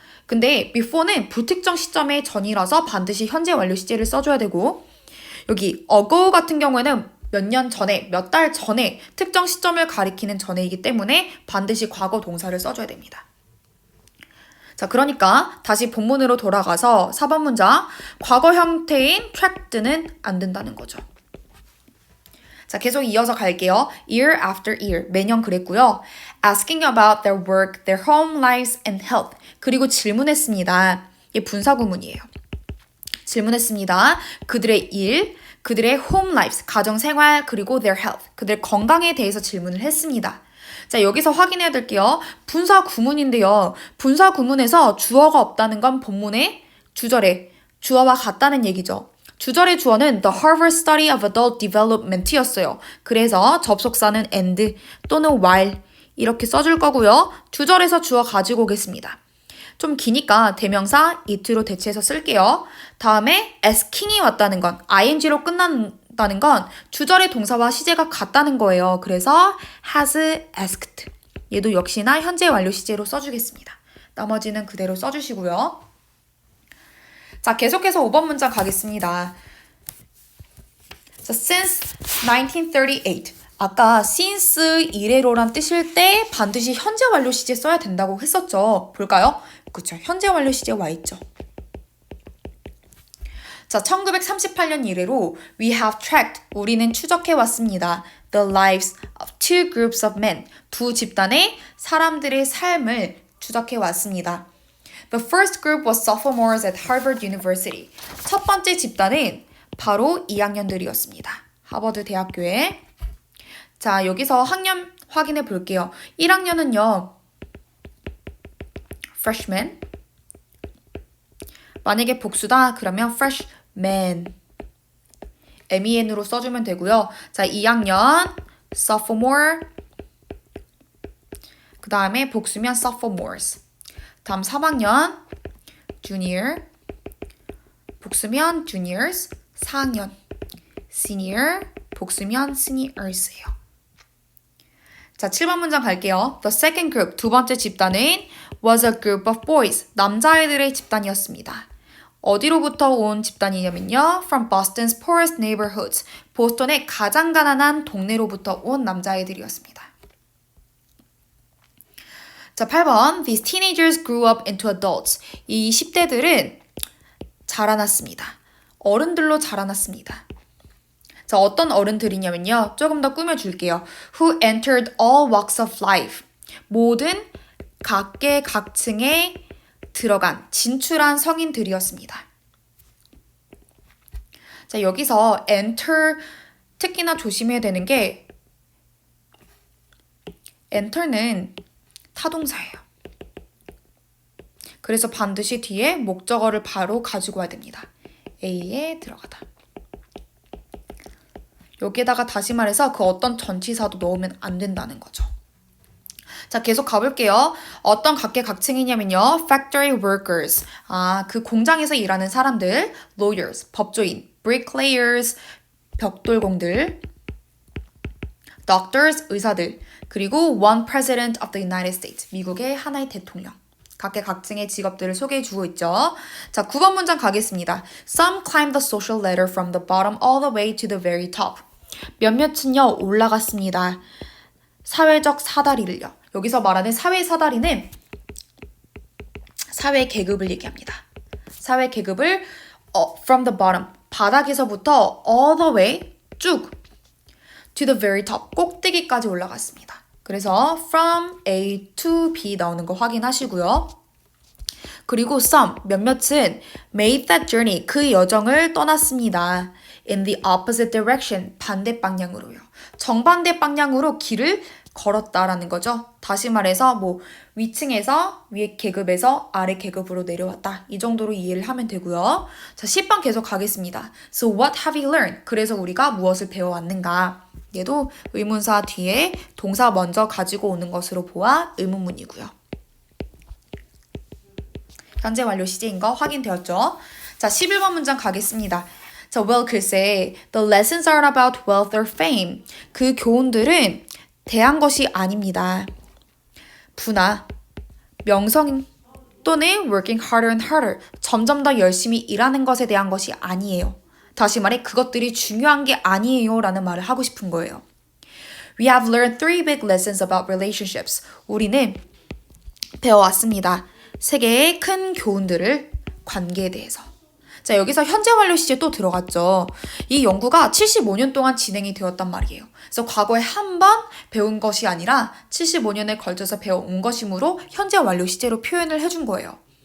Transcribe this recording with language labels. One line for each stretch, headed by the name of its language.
Korean: 근데 before는 불특정 시점의 전이라서 반드시 현재 완료 시제를 써줘야 되고, 여기 ago 같은 경우에는 몇 년 전에, 몇 달 전에 특정 시점을 가리키는 전에이기 때문에 반드시 과거 동사를 써줘야 됩니다. 자, 그러니까 다시 본문으로 돌아가서 4번 문장, 과거 형태인 tracked는 안 된다는 거죠. 자, 계속 이어서 갈게요.
English: Year after year,
Korean: 매년 그랬고요.
English: Asking about their work, their home lives and health.
Korean: 그리고 질문했습니다. 이게 분사구문이에요. 질문했습니다. 그들의 일, 그들의 home lives, 가정생활, 그리고
English: their health,
Korean: 그들의 건강에 대해서 질문을 했습니다. 자, 여기서 확인해야 될게요. 분사 구문인데요. 분사 구문에서 주어가 없다는 건 본문의 주절에 주어와 같다는 얘기죠. 주절의 주어는 The Harvard Study of Adult Development이었어요. 그래서 접속사는 and 또는 while 이렇게 써줄 거고요. 주절에서 주어 가지고 오겠습니다. 좀 기니까 대명사 it로 대체해서 쓸게요. 다음에 asking이 왔다는 건 ing로 끝난다는 건 주절의 동사와 시제가 같다는 거예요. 그래서 has asked. 얘도 역시나 현재 완료 시제로 써주겠습니다. 나머지는 그대로 써주시고요. 자, 계속해서 5번 문장 가겠습니다. 자,
English: since 1938.
Korean: 아까 since 이래로란 뜻일 때 반드시 현재 완료 시제 써야 된다고 했었죠. 볼까요? 그렇죠. 현재 완료 시제 와 있죠. 자, 1938년 이래로
English: we have tracked,
Korean: 우리는 추적해 왔습니다.
English: The lives of two groups of men,
Korean: 두 집단의 사람들의 삶을 추적해 왔습니다.
English: The first group was sophomores at Harvard University.
Korean: 첫 번째 집단은 바로 2학년들이었습니다. 하버드 대학교에. 자, 여기서 학년 확인해 볼게요. 1학년은요.
English: freshman.
Korean: 만약에 복수다 그러면 freshman. men으로 써주면 되고요. 자, 2학년 sophomore. 그 다음에 복수면 sophomores. 다음 3학년 junior. 복수면 juniors. 4학년 senior. 복수면 seniors예요. 자, 7번 문장 갈게요.
English: The second group,
Korean: 두 번째 집단은
English: was a group of boys,
Korean: 남자애들의 집단이었습니다. 어디로부터 온 집단이냐면요.
English: From Boston's poorest neighborhoods,
Korean: 보스턴의 가장 가난한 동네로부터 온 남자애들이었습니다. 자, 8번.
English: These teenagers grew up into adults.
Korean: 이 10대들은 자라났습니다. 어른들로 자라났습니다. 자, 어떤 어른들이냐면요. 조금 더 꾸며줄게요.
English: Who entered all walks of life.
Korean: 모든 각계각층에 들어간, 진출한 성인들이었습니다. 자, 여기서 enter 특히나 조심해야 되는 게 enter는 타동사예요. 그래서 반드시 뒤에 목적어를 바로 가지고 와야 됩니다. A에 들어가다. 여기에다가 다시 말해서 그 어떤 전치사도 넣으면 안 된다는 거죠. 자, 계속 가볼게요. 어떤 각계각층이냐면요.
English: Factory workers.
Korean: 그 공장에서 일하는 사람들. Lawyers. 법조인. Bricklayers. 벽돌공들. Doctors. 의사들.
English: 그리고 one president of the United States.
Korean: 미국의 하나의 대통령. 각계각층의 직업들을 소개해주고 있죠. 자, 9번 문장 가겠습니다.
English: Some climbed the social ladder from the bottom all the way to the very top.
Korean: 몇몇은요 올라갔습니다. 사회적 사다리를요. 여기서 말하는 사회 사다리는 사회 계급을 얘기합니다. 사회 계급을
English: from the bottom,
Korean: 바닥에서부터
English: all the way,
Korean: 쭉
English: to the very top,
Korean: 꼭대기까지 올라갔습니다. 그래서 from A to B 나오는 거 확인하시고요. 그리고 some, 몇몇은
English: made that journey,
Korean: 그 여정을 떠났습니다.
English: In the opposite direction,
Korean: 반대 방향으로요. 정반대 방향으로 길을 걸었다라는 거죠. 다시 말해서 위층에서 위에 계급에서 아래 계급으로 내려왔다. 이 정도로 이해를 하면 되고요. 자, 10번 계속 가겠습니다.
English: So what have you learned?
Korean: 그래서 우리가 무엇을 배워왔는가? 얘도 의문사 뒤에 동사 먼저 가지고 오는 것으로 보아 의문문이고요. 현재 완료 시제인 거 확인되었죠? 자, 11번 문장 가겠습니다.
English: 자, well,
Korean: 글쎄,
English: the lessons aren't about wealth or fame.
Korean: 그 교훈들은 대한 것이 아닙니다. 부나, 명성 또는
English: working harder and harder.
Korean: 점점 더 열심히 일하는 것에 대한 것이 아니에요. 다시 말해, 그것들이 중요한 게 아니에요 라는 말을 하고 싶은 거예요.
English: We have learned 3 big lessons about relationships.
Korean: 우리는 배워왔습니다. 3개의 큰 교훈들을 관계에 대해서. 자, 여기서 현재 완료 시제 또 들어갔죠. 이 연구가 75년 동안 진행이 되었단 말이에요. 그래서 과거에 한 번 배운 것이 아니라 75년에 걸쳐서 배워온 것이므로 현재 완료 시제로 표현을 해준 거예요.